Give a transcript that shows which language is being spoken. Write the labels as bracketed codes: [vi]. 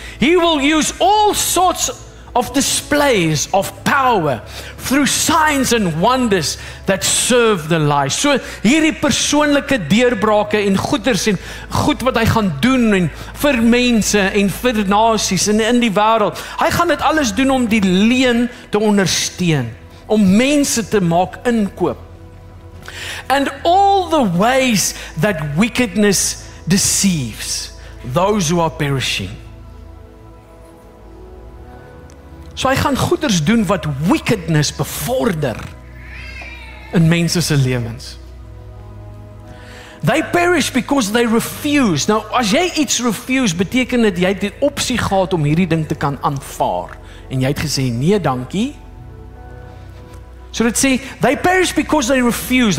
[en] He will use all sorts of displays of power through signs and wonders that serve the lie. [af] So hierdie persoonlike deurbrake en goeders en goed wat hy gaan doen en vir mense en vir nasies en in die wêreld. Hy gaan dit alles doen om die leuen te ondersteun, om mense te maak inkoop. [en] And all the ways that wickedness deceives those who are perishing. [af] So hy gaan goeders doen wat wickedness bevorder in mense se lewens. [en] They perish because they refuse. [af] Nou, as jy iets refuse, beteken dit jy het die opsie gehad om hierdie ding te kan aanvaar. En jy het gesê, nee dankie. So dit sê, [en] they perish because they refuse.